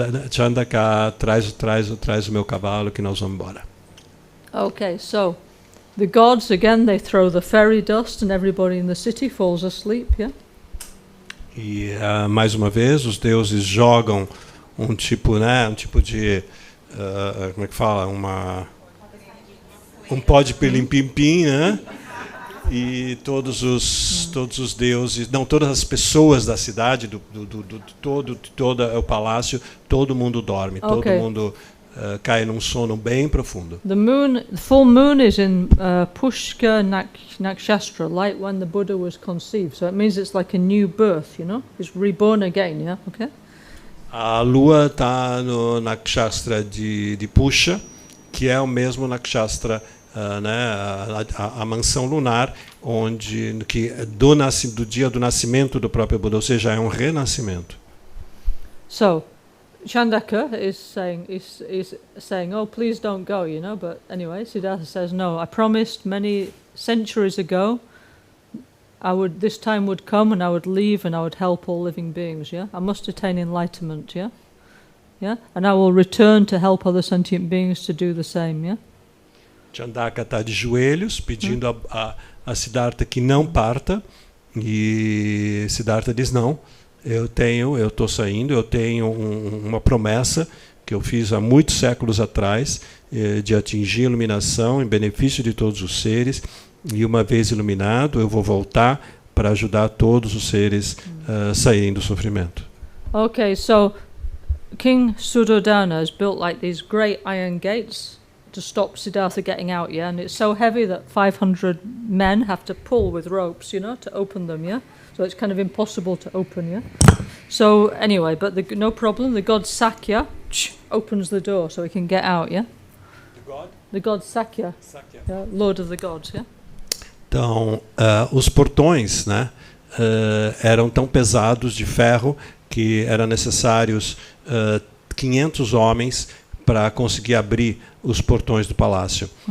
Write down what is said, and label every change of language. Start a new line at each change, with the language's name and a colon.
Portuguese: Chandaka, traz o meu cavalo que nós vamos embora.
English: Okay, so the gods again, they throw the fairy dust and everybody in the city falls asleep, yeah?
Portuguese: E mais uma vez os deuses jogam um tipo de como é que fala, pó de pilim-pim-pim, né? E todos os deuses, não, todas as pessoas da cidade, todo o palácio, todo mundo dorme, todo mundo cai num sono bem profundo.
English: The full moon is in Pushka Nakshatra, like when the Buddha was conceived. So it means it's like a new birth, you know? It's reborn again, yeah? Okay?
Portuguese: A lua está no nakshatra de Pusha, que é o mesmo nakshatra, né, a mansão lunar, onde do dia do nascimento do próprio Buda, ou seja, é um renascimento.
English: So Chandaka is saying, oh, please don't go, you know. But anyway, Siddhartha says, no, I promised many centuries ago this time would come and I would leave and I would help all living beings, yeah? I must attain enlightenment, yeah? Yeah? And I will return to help other sentient beings to do the same, yeah?
Portuguese: Chandaka está de joelhos, pedindo a Siddhartha que não parta, e Siddhartha diz, não, eu estou saindo, eu tenho uma promessa que eu fiz há muitos séculos atrás, de atingir a iluminação em benefício de todos os seres, e uma vez iluminado eu vou voltar para ajudar todos os seres a saírem do sofrimento.
English: Okay, so King Suddhodana has built like these great iron gates to stop Siddhartha getting out, yeah? And it's so heavy that 500 men have to pull with ropes, you know, to open them, yeah? So it's kind of impossible to open, yeah? So anyway, but no problem, the god Sakya opens the door so he can get out, yeah? The god? The god Sakya. Yeah, Lord of the gods, yeah?
Portuguese: Então, os portões, né, eram tão pesados de ferro que eram necessários 500 homens para conseguir abrir os portões do palácio.